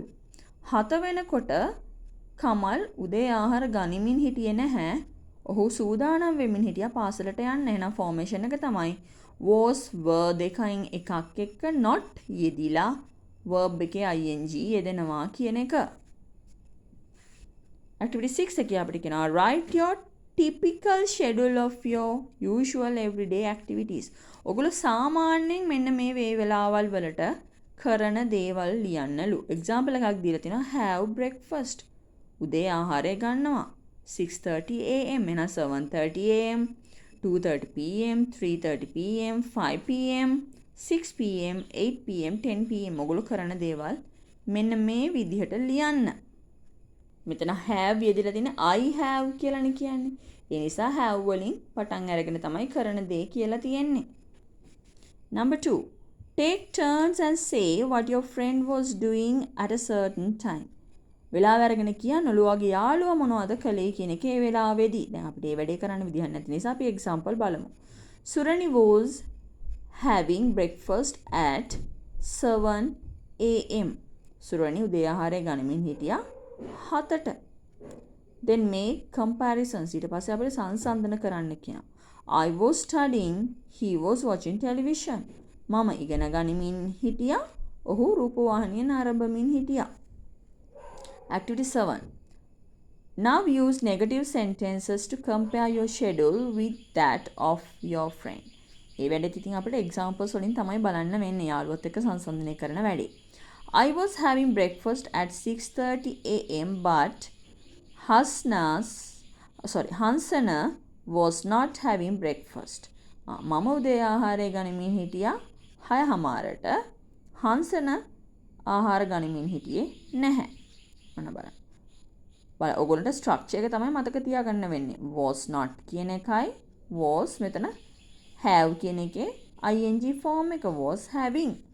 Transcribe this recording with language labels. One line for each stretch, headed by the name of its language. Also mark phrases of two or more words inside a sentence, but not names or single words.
Sinhala: 7 වෙනකොට කමල් උදේ ආහාර ගනිමින් හිටියේ නැහැ. ඔහු සූදානම් වෙමින් හිටියා පාසලට යන්න. එහෙනම් ෆෝමේෂන් එක තමයි
English: was were
Sinhala: දෙකයින් එකක් එක්ක not යෙදිලා verb එකේ ing යෙදෙනවා කියන එක.
English: Activity 6
Sinhala: එකේ අපිට කියනවා
English: write your typical schedule of your usual everyday activities.
Sinhala: ඔගොල්ලෝ සාමාන්‍යයෙන් මෙන්න මේ වෙලාවල් වලට කරන දේවල් ලියන්නලු. එක්සැම්පල් එකක් දීලා තිනවා
English: have breakfast.
Sinhala: උදේ ආහාරය ගන්නවා 6:30 am එහෙනම් 7:30 am 2:30 pm 3:30 pm 5 pm 6 pm 8 pm 10 pm ඔගොල්ලෝ කරන දේවල් මෙන්න මේ විදිහට ලියන්න. මෙතන have යෙදලා තියෙන
English: I have
Sinhala: කියලානේ කියන්නේ. ඒ නිසා have වලින් පටන් අරගෙන තමයි කරන දේ කියලා තියෙන්නේ.
English: Number 2. Take turns and say what your friend was doing at a certain time.
Sinhala: වෙලාව අරගෙන කියන්නලු ඔයාගේ යාළුවා මොනවද කළේ කියන එක ඒ වෙලාවේදී. දැන් අපිට මේ වැඩේ කරන්න විදිහක් නැති නිසා අපි එක්සැම්පල් බලමු.
English: Surani was having breakfast at 7 am.
Sinhala: Surani උදේ ආහාරය ගනිමින් හිටියා 7ට.
English: Then make comparisons.
Sinhala: ඊට පස්සේ අපිට සංසන්දන කරන්න කියනවා.
English: I was studying, he was watching television.
Sinhala: මම ඉගෙන ගනිමින් හිටියා, ඔහු රූපවාහිනිය නරඹමින් හිටියා.
English: Activity 7. Now use negative sentences to compare your schedule with that of your friend.
Sinhala: ඒ වැඩේත් ඉතින් අපිට examples වලින් තමයි බලන්න වෙන්නේ යාළුවත් එක්ක සංසන්දනය කරන වැඩේ.
English: I was having breakfast at 6:30 am but Hansana was not having breakfast.
Sinhala: මම උදේ ආහාරය ගනිමින් හිටියා 6:00ට. හංසන ආහාර ගනිමින් හිටියේ නැහැ. මොන බලන්න. ඔයගොල්ලන්ට ස්ට්‍රක්චර් එක තමයි මතක තියාගන්න වෙන්නේ.
English: was not
Sinhala: කියන එකයි was මෙතන have කියන එකේ
English: ing form
Sinhala: එක
English: was having.